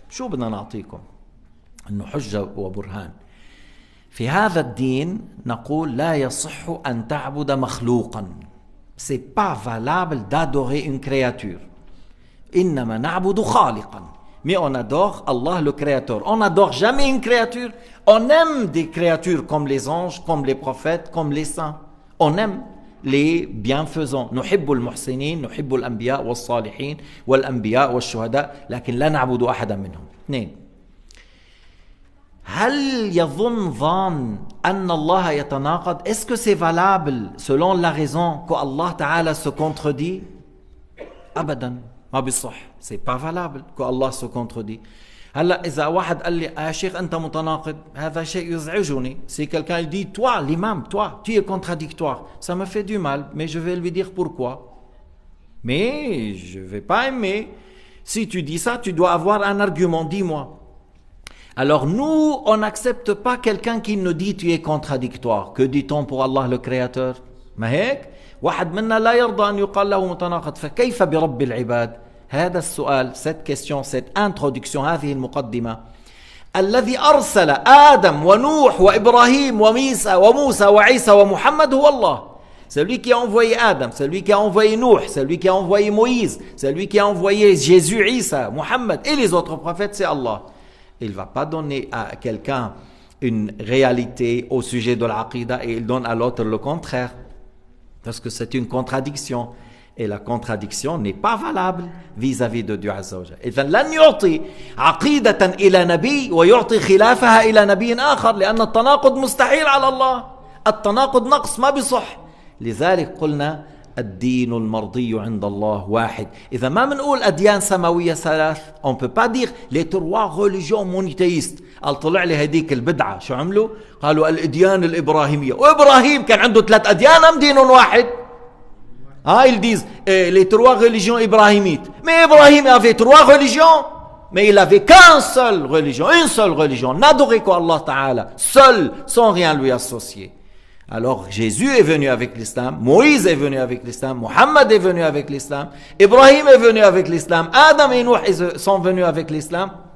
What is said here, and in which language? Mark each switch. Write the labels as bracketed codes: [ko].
[ar] شو بدنا نعطيكم؟ إنه حجة وبرهان. في هذا الدين نقول لا يصح أن تعبد مخلوقا. [fr] C'est pas valable d'adorer une créature. [ar] إنما نعبد خالقا. [fr] Mais on adore Allah le Créateur. On n'adore jamais une créature. On aime des créatures comme les anges, comme les prophètes, comme les saints. On aime. les bienfaisants. [ar] نحب المحسنين نحب الأنبياء والصالحين والأنبياء والشهداء لكن لا نعبد أحدا منهم. 2. هل يظن ظان أن الله يتناقض? [fr] Est-ce que c'est valable selon la raison que Allah Ta'ala se contredit? [ar] أبدا ما بيصح. [fr] C'est pas valable que Allah se contredit. [ar] هلا إذا واحد قال لي يا شيخ أنت متناقض هذا شيء يزعجني. [fr] Si quelqu'un dit toi l'imam, toi tu es contradictoire, ça me fait du mal, mais je vais lui dire pourquoi. Mais je vais pas aimer. Si tu dis ça, tu dois avoir un argument, dis-moi. Alors nous, on n'accepte pas quelqu'un qui nous dit tu es contradictoire. Que dit-on pour Allah le Créateur? [ar] ما هيك؟ واحد منا لا يرضى أن يقال له متناقض فكيف برب العباد؟ هذا السؤال, [fr] cette question, cette introduction, [ar] هذه المقدمة. الذي أرسل آدم ونوح وإبراهيم وموسى وعيسى ومحمد هو الله. [fr] Celui qui a envoyé Adam, celui qui a envoyé Nuh, celui qui a envoyé Moïse, celui qui a envoyé Jésus, Isa, Muhammad et les autres prophètes, c'est Allah. Il ne va pas donner à quelqu'un une réalité au sujet de l'aqida et il donne à l'autre le contraire. Parce que c'est une contradiction. Et la contradiction n'est pas valable vis-à-vis de Dieu Azza wa Jalla. [ar] إذن لن يعطي عقيدة إلى نبي ويعطي خلافها إلى نبي آخر لأن التناقض مستحيل على الله. التناقض نقص ما بيصح. لذلك قلنا الدين المرضي عند الله واحد. إذا ما بنقول أديان سماوية ثلاث, [fr] on peut pas dire les trois religions monothéistes. [ar] قال طلع لي هديك البدعة شو عملوا؟ قالوا الأديان الإبراهيمية. وإبراهيم كان عنده 3 أديان أم دين واحد؟ [fr] Ils disent les 3 religions ibrahimites. Mais Ibrahim avait 3 religions, mais il avait qu'une seule religion, n'adorer qu'Allah Ta'ala, seul, sans rien lui associer. Alors Jésus est venu avec l'islam, Moïse est venu avec l'islam, Mohammed est venu avec l'islam, Ibrahim est venu avec l'islam, Adam et Nuh sont venus avec l'islam.